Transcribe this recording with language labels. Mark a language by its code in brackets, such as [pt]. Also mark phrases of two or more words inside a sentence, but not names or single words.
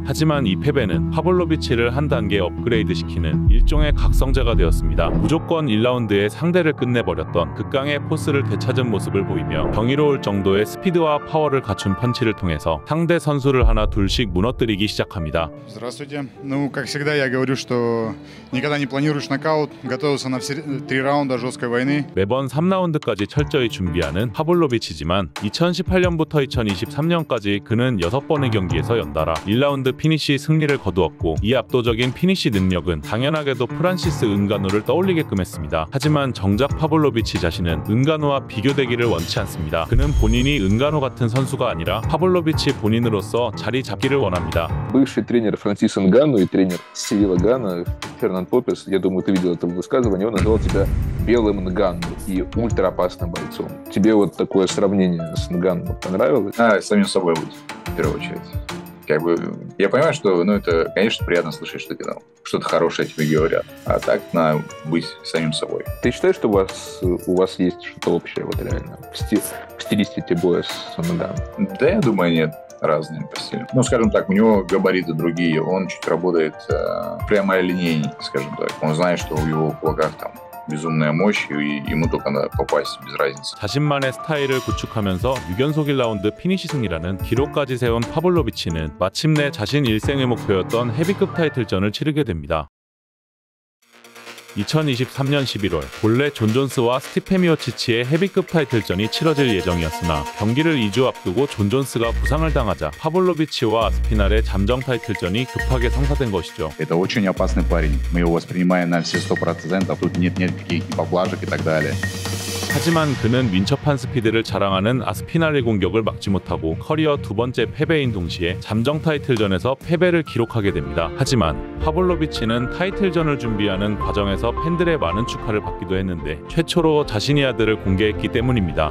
[ko] 하지만 이 패배는 파블로비치를 한 단계 업그레이드시키는 일종의 각성제가 되었습니다. 무조건 1라운드에 상대를 끝내버렸던 극강의 포스를 되찾은 모습을 보이며 경이로울 정도의 스피드와 파워를 갖춘 펀치를 통해서 상대 선수를 하나 둘씩 무너뜨리기 시작합니다. [ru] Здравствуйте. Ну, как всегда, я говорю, что никогда не планируешь нокаут, готовился на все 3 раунда жесткой войны. [ko] 매번 3라운드까지 철저히 준비하는 파블로비치지만 2018년부터 2023년까지 그는 6번의 경기에서 연달아 1라운드 피니시 승리를 거두었고 이 압도적인 피니시 능력은 당연하게도 프란시스 은가누를 떠올리게끔 했습니다. 하지만 정작 파블로비치 자신은 은가누와 비교되기를 원치 않습니다. 그는 본인이 은가누 같은 선수가 아니라 파블로비치 본인으로서 자리 잡기를 원합니다. [ru] Бывший тренер Франсис Нганну и тренер Сивила Гана, Фернан Попес, я думаю, ты видел это высказывание, он назвал тебя белым Нганну и ультраопасным бойцом. Тебе вот такое сравнение с Нганну понравилось? Самим собой быть, в первую очередь. Как бы, я понимаю, что, это, конечно, приятно слышать, что тебе что-то хорошее тебе говорят. А так надо быть самим собой. Ты считаешь, что у вас есть что-то общее вот реально в стилистике боя с Нганну? Да, я думаю, нет. Разные по стилю. Скажем так, у него габариты другие, он чуть работает прямолинейней, скажем так. Он знает, что в его кулаках там безумная мощь, и ему только надо попасть, без разницы. [ko] 자신만의 스타일을 구축하면서 6연속 1라운드 피니시 승리라는 기록까지 세운 파블로비치는 마침내 자신 일생의 목표였던 헤비급 타이틀전을 치르게 됩니다. 2023년 11월 본래 존 존스와 스티페 미오치치의 헤비급 타이틀전이 치러질 예정이었으나 경기를 2주 앞두고 존 존스가 부상을 당하자 파블로비치와 아스피날의 잠정 타이틀전이 급하게 성사된 것이죠. [ru] Это очень опасный парень. Мы его воспринимаем на все 100%. Тут нет никаких поблажек и так далее. [ko] 하지만 그는 민첩한 스피드를 자랑하는 아스피날의 공격을 막지 못하고 커리어 2번째 패배인 동시에 잠정 타이틀전에서 패배를 기록하게 됩니다. 하지만 파블로비치는 타이틀전을 준비하는 과정에서 팬들의 많은 축하를 받기도 했는데 최초로 자신의 아들을 공개했기 때문입니다.